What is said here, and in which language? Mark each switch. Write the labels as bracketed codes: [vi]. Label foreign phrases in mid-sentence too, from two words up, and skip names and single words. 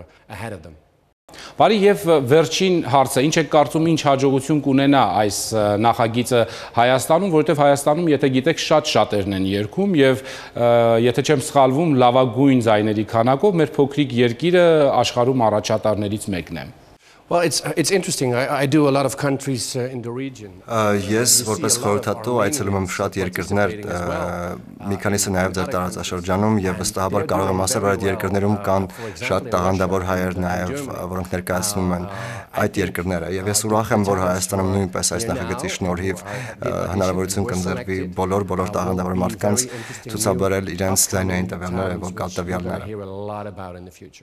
[hy] Բարի, եւ վերջին հարցը, ինչ եք կարծում, ինչ հաջողություն կունենա այս նախագիծը Հայաստանում, որովհետեւ Հայաստանում, եթե գիտեք, շատ-շատերն են երգում եւ եթե չեմ սխալվում, լավագույն ձայների քանակով մեր փոքրիկ երկիրը աշխարհում առաջատարներից մեկն է։ [en] Well, it's interesting. I do a lot of countries in the region. [hy] Ես որպես խորհրդատու այցելում եմ շատ երկրներ, մի քանիսը նաև ձեր տարածաշրջանում եւ վստահաբար կարող եմ ասել, որ այդ երկրներում կան շատ տաղանդավոր հայեր նաև, որոնք ներկայացնում են այդ երկրները եւ ես ուրախ եմ, որ Հայաստանում նույնպես այս նախագծի շնորհիվ հնարավորություն կընձեռվի բոլոր տաղանդավոր մարդկանց ցուցաբերել իրենց ձայնային տվյալները, վոկալ տվյալները։